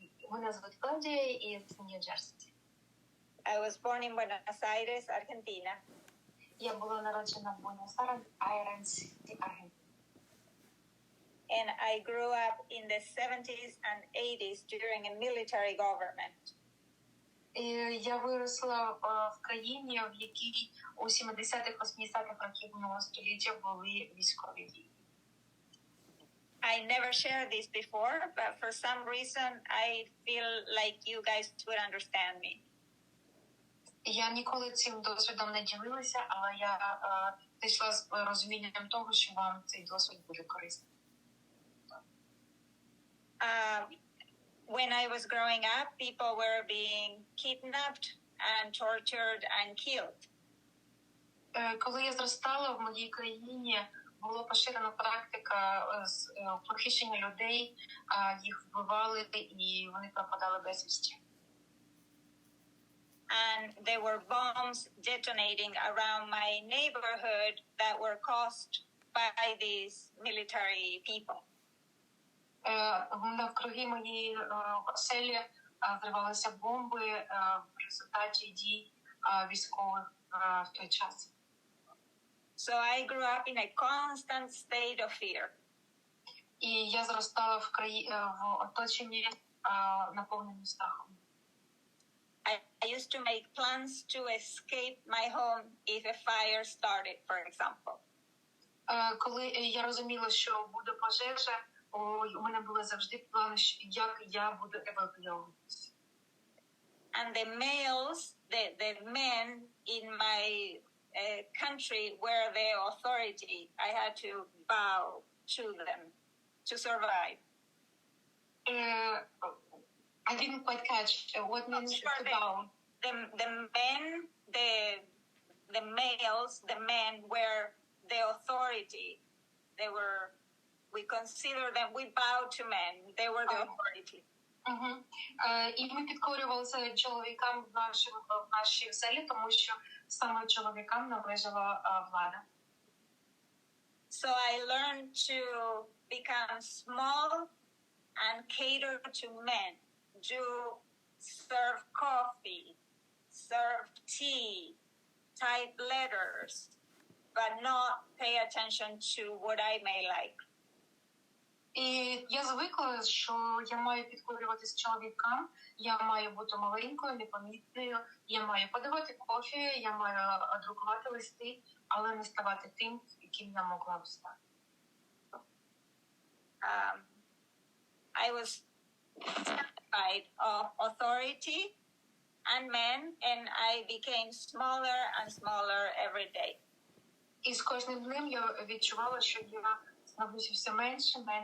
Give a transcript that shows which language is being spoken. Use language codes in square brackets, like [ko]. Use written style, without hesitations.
[uk] Мене звуть Клаудія із Нью-Джерсі. [en] I was born in Buenos Aires, Argentina. [uk] Я була народжена в Буенос-Айресі, Аргентина. [en] And I grew up in the 70s and 80s during a military government. [uk] Я виросла в країні, в якій у 70-х, 80-х років минулого століття були військові дії. [en] I never shared this before, but for some reason I feel like you guys would understand me. [uk] Я ніколи цим досвідом не ділилася, але я прийшла з розумінням того, що вам цей досвід буде корисний. [en] When I was growing up, people were being kidnapped and tortured and killed. [uk] Коли я зростала, в моїй країні була поширена практика похищення людей, їх вбивали і вони пропадали безвісті. [en] And there were bombs detonating around my neighborhood that were caused by these military people. [uk] Навкруги моєї оселі взривалися бомби в результаті дій військових в той час. [en] So I grew up in a constant state of fear. [uk] І я зростала в оточенні наповненому страхом. [en] I used to make plans to escape my home if a fire started, for example. [uk] Коли я розуміла, що буде пожежа, у мене були завжди плани, як я буду евакуюватися. [en] And the males, the men in my country were the authority. I had to bow to them to survive. I didn't quite catch what means to bow. The men, the males, the men were the authority. They were, we consider them, we bow to men. They were the authority. [uk] І ми підкорювалися чоловікам в нашій селі, тому що саме чоловікам належала влада. [en] So I learned to become small and cater to men. Do serve coffee, serve tea, type letters, but not pay attention to what I may like. [uk] І я звикла, що я маю підкорюватись чоловікам, я маю бути маленькою, непомітною, я маю подавати кофе, я маю друкувати листи, але не ставати тим, яким я могла б стати. [en] I was terrified of authority and men, and I became smaller and smaller every day. [uk] І з кожним днем я відчувала, що я становлюся все менше.